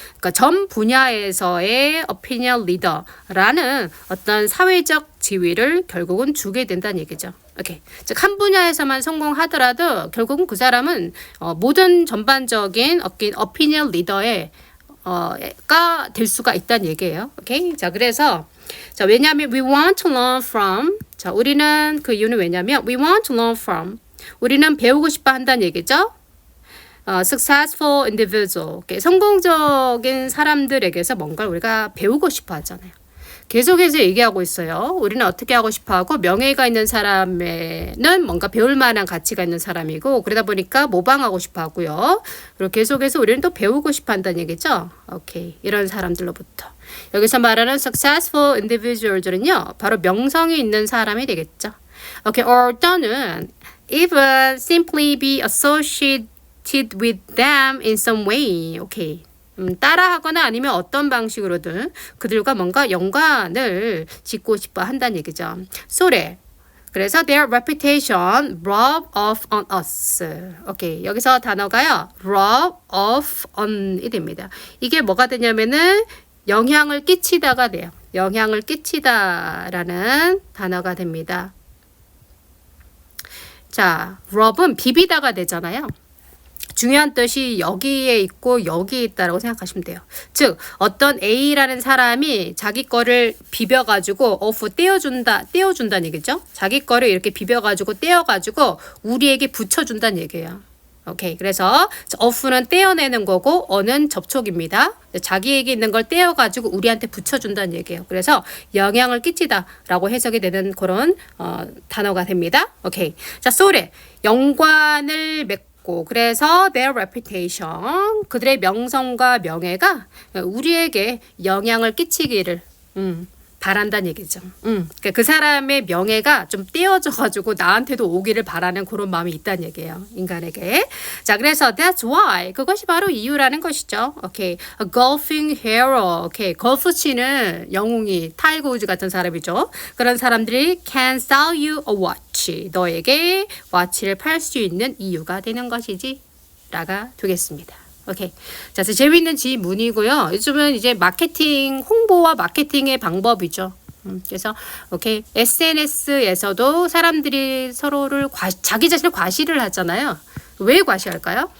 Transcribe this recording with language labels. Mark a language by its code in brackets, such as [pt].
[ko] 그러니까 전 분야에서의 opinion leader라는 어떤 사회적 지위를 결국은 주게 된다는 얘기죠. 오케이. 즉, 한 분야에서만 성공하더라도 결국은 그 사람은 모든 전반적인 opinion leader의 가 될 수가 있다는 얘기예요. 오케이. 자, 그래서 자, 왜냐하면 [en] we want to learn from. [ko] 자, 우리는 그 이유는 왜냐면 [en] we want to learn from. [ko] 우리는 배우고 싶어 한다는 얘기죠. [en] successful individual. 오케이. [ko] 성공적인 사람들에게서 뭔가를 우리가 배우고 싶어 하잖아요. 계속해서 얘기하고 있어요. 우리는 어떻게 하고 싶어 하고 명예가 있는 사람에는 뭔가 배울 만한 가치가 있는 사람이고 그러다 보니까 모방하고 싶어 하고요. 그리고 계속해서 우리는 또 배우고 싶어 한다는 얘기죠. 오케이. 이런 사람들로부터. 여기서 말하는 successful individual들은요. 바로 명성이 있는 사람이 되겠죠. 오케이. [en] or 또는 even simply be associated with them in some way. 오케이. [ko] 따라하거나 아니면 어떤 방식으로든 그들과 뭔가 연관을 짓고 싶어 한다는 얘기죠. 소래. [en] 그래서 their reputation rub off on us. [ko] 오케이. 여기서 단어가요. rub off on이 됩니다. 이게 뭐가 되냐면은 영향을 끼치다가 돼요. 영향을 끼치다라는 단어가 됩니다. 자, rub은 비비다가 되잖아요. 중요한 뜻이 여기에 있고 여기에 있다라고 생각하시면 돼요. 즉 어떤 A라는 사람이 자기 거를 비벼가지고 떼어준다는 얘기죠. 자기 거를 이렇게 비벼가지고 떼어가지고 우리에게 붙여준다는 얘기예요. 오케이. 그래서 off는 떼어내는 거고 on은 접촉입니다. 자기에게 있는 걸 떼어가지고 우리한테 붙여준다는 얘기예요. 그래서 영향을 끼치다라고 해석이 되는 그런 단어가 됩니다. 오케이. 자, 소래. 연관을 맺고 그래서 [en] their reputation [ko] 그들의 명성과 명예가 우리에게 영향을 끼치기를 바란다는 얘기죠. 그러니까 그 사람의 명예가 좀 떼어져가지고 나한테도 오기를 바라는 그런 마음이 있다는 얘기예요. 인간에게. 자, 그래서 [en] that's why [ko] 그것이 바로 이유라는 것이죠. [en] 오케이, a golfing hero. [ko] 오케이, 골프 치는 영웅이 타이거 우즈 같은 사람이죠. 그런 사람들이 [en] can sell you a watch. [ko] 너에게 와치를 팔 수 있는 이유가 되는 것이지. 라가 되겠습니다. 오케이. 자, 재미있는 지문이고요. 요즘은 이제 마케팅, 홍보와 마케팅의 방법이죠. 그래서 오케이. SNS에서도 사람들이 서로를 자기 자신을 과시를 하잖아요. 왜 과시할까요?